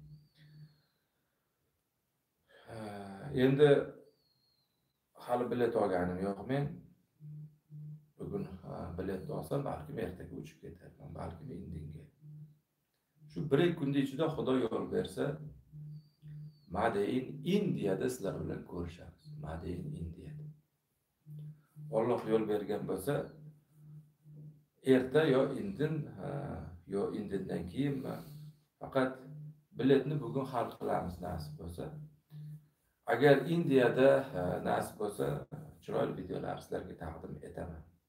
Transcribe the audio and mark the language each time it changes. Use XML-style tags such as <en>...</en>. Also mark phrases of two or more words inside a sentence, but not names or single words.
<uz>Endi hali bilet olganim yo'q men. Bugun bilet olsam, balki ertaga uchib ketarman, balki indinga. Shu 1-2 kun ichida Xudo yo'l bersa, Made in Indiyada sizlar bilan ko'rishamiz. Made in Indiyada. Alloh yo'l bergan bo'lsa, erta yo indin, yo indindan keyinmi, faqat biletni bugun hal qilamiz nasib bo'lsa. Agar Indiyada nasib bo'lsa, chiroyli videolar sizlarga taqdim etaman.</uz>